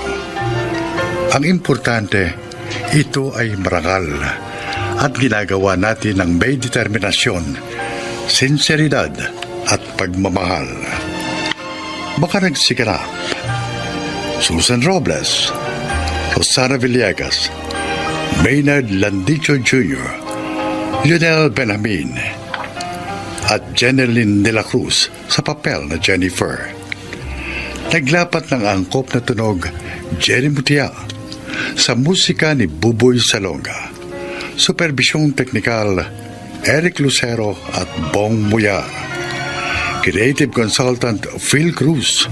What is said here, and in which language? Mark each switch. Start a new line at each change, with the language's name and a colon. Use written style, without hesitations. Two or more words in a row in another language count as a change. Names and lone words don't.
Filipino: Ang importante, ito ay marangal at ginagawa natin ng may determinasyon, sinseridad at pagmamahal. Baka nagsiganap. Susan Robles, Rosana Villegas, Maynard Landicho Jr., Lionel Benjamin, at Jeneline de la Cruz sa papel na Jennifer. Naglapat ng angkop na tunog Jerry Mutia sa musika ni Buboy Salonga. Superbisyong teknikal Eric Lucero at Bong Muyar.
English: Creative Consultant Phil Cruz.